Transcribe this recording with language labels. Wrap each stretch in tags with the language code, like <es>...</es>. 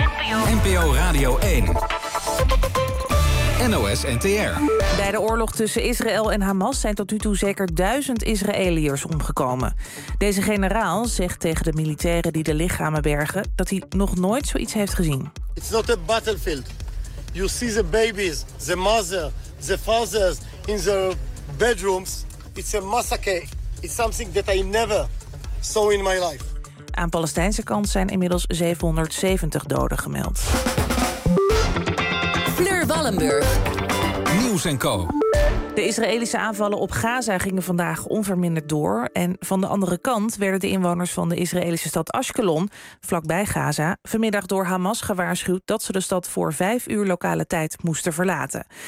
<nl>NPO Radio 1. NOS NTR. Bij de oorlog tussen Israël en Hamas zijn tot nu toe zeker 1000 Israëliërs omgekomen. Deze generaal zegt tegen de militairen die de lichamen bergen dat hij nog nooit zoiets heeft gezien.</nl> <en>It's not a battlefield. You see the babies, the mother, the fathers in their bedrooms. It's a massacre. It's something that I never saw in my life.</en> <nl>Aan Palestijnse kant zijn inmiddels 770 doden gemeld. Fleur Wallenburg. Nieuws & Co. De Israëlische aanvallen op Gaza gingen vandaag onverminderd door. En van de andere kant werden de inwoners van de Israëlische stad Ashkelon, vlakbij Gaza, vanmiddag door Hamas gewaarschuwd dat ze de stad voor 5 uur lokale tijd moesten verlaten.</nl>